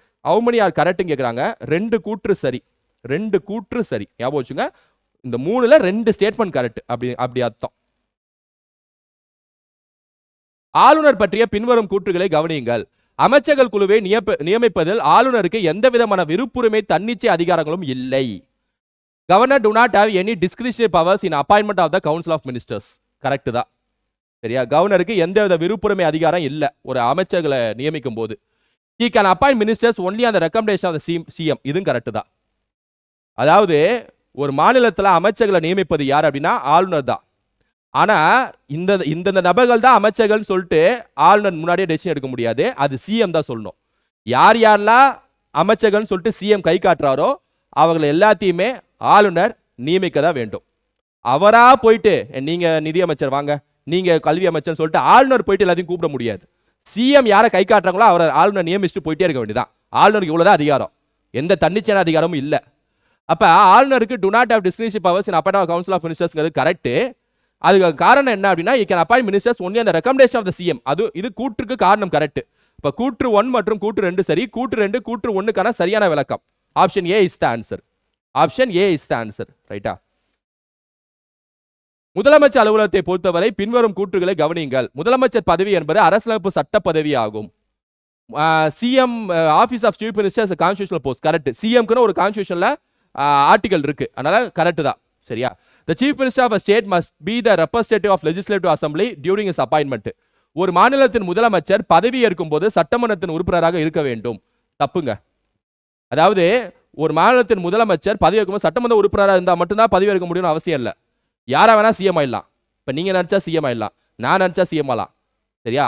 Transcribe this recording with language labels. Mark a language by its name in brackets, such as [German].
[English] how many are கரெக்ட்னு [Tamil] கேக்குறாங்க. 2 கூற்று சரி, 2 கூற்று சரி, ஞாபகம் வச்சுங்க. இந்த 3ல 2 ஸ்டேட்மெண்ட் கரெக்ட், அப்படி அர்த்தம். ஆளுநர் பற்றிய பின்வரும் கூற்றுகளை கவனியுங்கள். அமைச்சர்கள் குழுவை நியமிப்பதில் ஆளுநருக்கு எந்த விதமான விருப்புரிமை தன்னிச்சை அதிகாரங்களும் இல்லை. [English] Governor do not have any discretionary powers in appointment of the council of ministers. [Tamil] Correct தான், சரியா? கவர்னருக்கு எந்தவித விருப்புரிமை அதிகாரம் இல்ல ஒரு அமைச்சர்களை நியமிக்கும் போது. [English] he can appoint ministers only on the recommendation of the CM. [Tamil] இதுவும் கரெக்ட் தான். அதாவது ஒரு மாநிலத்தில் அமைச்சர்களை நியமிப்பது யார் அப்படின்னா ஆளுநர் தான். ஆனா இந்த நபர்கள் தான் அமைச்சர்கள் சொல்லிட்டு ஆளுநர் முன்னாடியே டெசிஷன் எடுக்க முடியாது, அது சிஎம் தான் சொல்லணும். யார் யாரெல்லாம் அமைச்சர்கள் சொல்லிட்டு சிஎம் கை காட்டுறாரோ அவங்களை எல்லாத்தையுமே ஆளுநர் நியமிக்க தான் வேண்டும். அவரா போயிட்டு நீங்க நிதி அமைச்சர் வாங்க, நீங்க கல்வி அமைச்சர் சொல்லிட்டு ஆளுநர் போயிட்டு எல்லாத்தையும் கூப்பிட முடியாது. சிஎம் யாரை கை காட்டுறாங்களோ அவரை ஆளுநர் நியமிச்சுட்டு போயிட்டே இருக்க வேண்டியதான். ஆளுநருக்கு இவ்வளவுதான் அதிகாரம், எந்த தன்னிச்சையான அதிகாரமும் இல்ல. அப்ப ஆளுநருக்கு [English] do not have discretionary powers in appointment of council of ministers correct. [Tamil] அதுக்கு காரணம் என்ன அப்படின்னா [English] he can appoint ministers only on the recommendation of the CM. [Tamil] இது கூற்றுக்கு காரணம் கரெக்ட். இப்ப கூற்று 1 மற்றும் கூற்று 2 சரி, கூற்று 2 கூற்று 1க்கான சரியான விளக்கம். [English] Option A is the answer. Option A is the answer, [Tamil] ரைட்டா? முதலமைச்சர் அலுவலகத்தை பொறுத்தவரை பின்வரும் கூற்றுகளை கவனியுங்கள். முதலமைச்சர் பதவி என்பது அரசியலமைப்பு சட்ட பதவி ஆகும். [English] CM office of chief minister constitutional post, correct. [Tamil] சிஎம்க்குன்னு ஒரு கான்ஸ்டிடியூஷன்ல ஆர்டிகல் இருக்கு. அதனால கரெக்ட் தான். சரியா? [English] The chief minister of a state must be the representative of legislative assembly during his appointment. [Tamil] ஒரு மாநிலத்தின் முதலமைச்சர் பதவி ஏற்கும் போது சட்டமன்றத்தின் உறுப்பினராக இருக்க வேண்டும். தப்புங்க. அதாவது ஒரு மாநிலத்தின் முதலமைச்சர் பதவி ஏற்கும் சட்டமன்ற உறுப்பினராக இருந்தால் மட்டும்தான் பதவி ஏற்க முடியும்னு அவசியம் இல்லை. யாரா வேணா சிஎம் ஆயிடலாம். இப்போ நீங்க நினைச்சா சிஎம் ஆயிடலாம், நான் நினைச்சா சிஎம் ஆகலாம். சரியா?